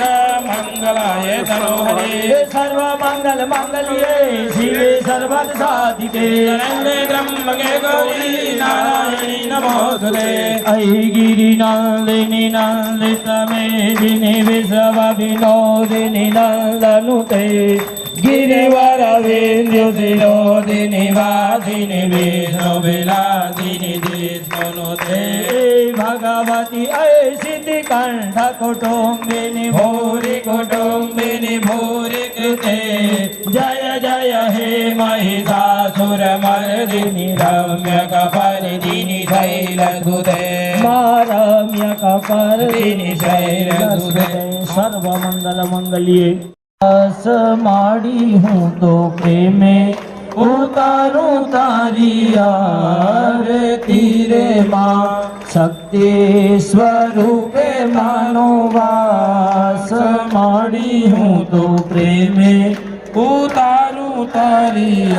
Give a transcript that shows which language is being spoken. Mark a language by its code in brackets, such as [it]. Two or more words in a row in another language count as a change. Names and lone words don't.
[sa] મંગલાય તનોહરે સર્વ મંગલ મંગલ્યે શિવે સર્વદ સાધિકે શરણ્યે ત્રંબકે ગૌરી નારાયણી નમોસ્તુતે અહી ગિરિનંદિની નંદિત મેદિની વિશ્વ વિનોદિની નંદનુતે गिरिवर विंध्य शिरोदिनी वासिनी विष्णु विलासिनी जिष्णुनुते भगवती ऐसिति कंठ कुटुम्बिनी भूरि कृते जय जय हे महिषासुरमर्दिनी रम्य कपर्दिनी शैलसुते रम्य कपर्दिनी शैलसुते सर्वमंगल मंगल्ये [gu] આસ માડી હું તો પ્રેમે ઉતારું તારી આરતી રે મા શક્તિ સ્વરૂપે માનો વાસ માડી હું તો પ્રેમે ઉતારું તારી